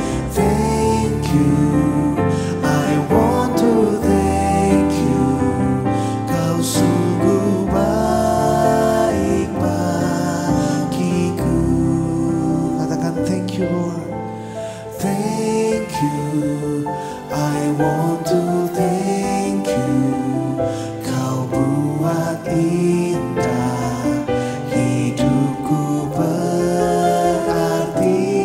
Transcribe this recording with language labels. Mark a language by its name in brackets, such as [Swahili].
[English] Thank you, I want to thank you. [Indonesian] Kau sungguh baik bagiku. Katakan [English] thank you Lord. Thank you, I want to thank you. [Indonesian] Kau buat indah hidupku berarti.